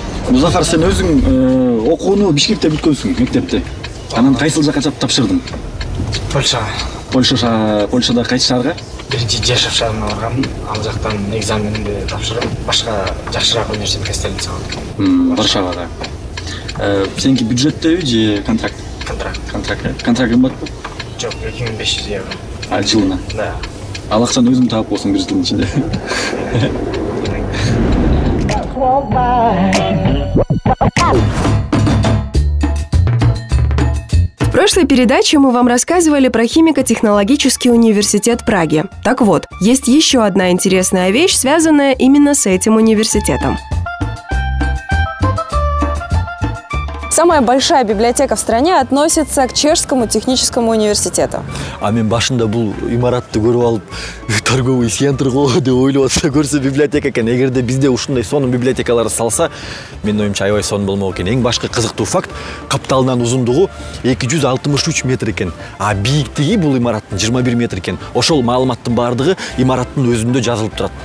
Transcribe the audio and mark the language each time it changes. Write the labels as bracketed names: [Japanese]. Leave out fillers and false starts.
[Kyrgyz] Музафар, сен өзүң окууну Бишкекте бүткөнсүң, мектепте. Анан кайсыл жакка тапшырдың? Польшада кайсы шаарга? Биринчи Жешов шаарына баргам, ал жактан экзаменди тапшырып, башка жакшыраак университетке стелица алдым. Варшавада. Сеники бюджеттеби же контракт? Контракт. Контракт кымбатпы? Жок, 2500 евро. А жылына? Да. Ал акчаны өзүң таап болсуң бир жылдын ичинде. [Russian] В прошлой передаче мы вам рассказывали про химико-технологический университет Праги. Так вот, есть еще одна интересная вещь, связанная именно с этим университетом. Самая большая библиотека в стране относится к Чешскому техническому университету. [Kyrgyz] А мен башында бул имаратты көрүп алып, [Russian] торговый центр [Kyrgyz] го деп ойлоп атса, көрсө библиотека экен. Эгерде бизде ушундай сонун библиотекалар салса, менин оюмча аябай сонун болмок экен. Эң башкы кызыктуу факт, капталынан узундугу 263 метр экен. А бийиктиги бул имараттын 21 метр экен. Ошол маалыматтын бардыгы имараттын өзүндө жазылып турат.